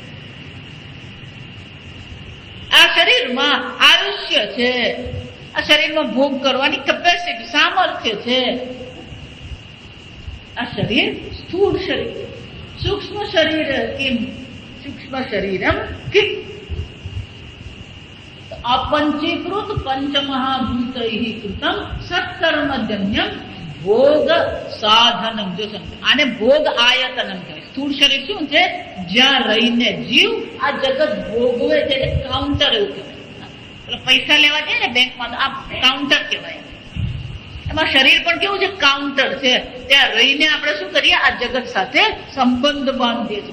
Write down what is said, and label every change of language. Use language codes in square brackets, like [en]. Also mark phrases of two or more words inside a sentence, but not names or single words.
[gu] આ શરીરમાં આયુષ્ય છે. આ શરીરમાં ભોગ કરવાની કેપેસિટી, સામર્થ્ય છે. આ શરીર સ્થૂળ શરીર. [sa] सूक्ष्म शरीर किम? सूक्ष्म शरीरम् किम? अपंचीकृत पंचमहाभूतैः कृतं सत्कर्मजन्यम भोग साधनम. [gu] जो સમજો, આને ભોગ આયતનમ કહેવાય. સ્થૂળ શરીર શું છે? જ્યાં રહીને જીવ આ જગત ભોગવે છે. કાઉન્ટર એવું કહેવાય. પૈસા લેવા જાય ને બેંકમાં, આ કાઉન્ટર કહેવાય. એમાં શરીર પણ કેવું છે? કાઉન્ટર છે. ત્યાં રહીને આપણે શું કરીએ? આ જગત સાથે સંબંધ બાંધીએ છીએ.